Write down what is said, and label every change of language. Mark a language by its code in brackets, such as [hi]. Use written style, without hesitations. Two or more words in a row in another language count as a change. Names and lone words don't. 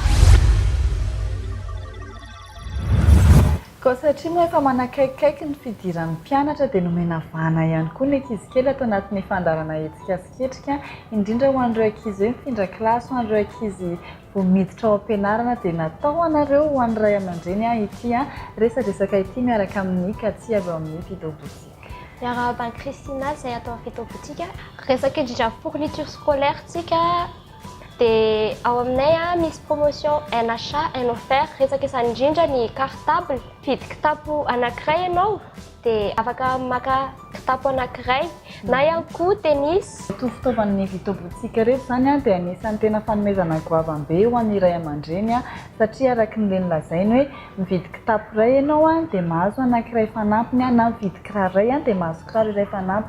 [mg] Koa satria moa efa manakaikikaiky ny fidiran'ny mpianatra dia nomena vahana ihany koa ny ankizy kely atao anatin'ny fandarana hetsikasiketrika, indrindra ho an'ireo ankizy hoe mifindra kilasy, ho an'ireo ankizy vao miditra ao am-pianarana dia natao anareo ho an'ny ray aman-dreny ity resadresaka ity miaraka amin'ny Katia avy ao amin'ny Fidobotsika. Miarahaba an'i Christina izay atao amin'ny Fidobotsika. Resaka indrindra [fr] fourniture scolaire [mg] tsika dia ao aminay misy [fr] promotion un achat un offert. [mg] Resaka izany indrindra ny cartable, vidy kitapo anankiray ianao dia afaka maka kitapo anankiray na ihany koa tennis. Ito fitaovan'ny Fidobotsika reto zany dia anisan'ny tena fanomezana goavam-be ho an'ny ray aman-dreny satria araka ny lazainy hoe mividy kitapo iray ianao dia mahazo anankiray fanampiny na mividy kiraro iray dia mahazo kiraro iray fanampiny.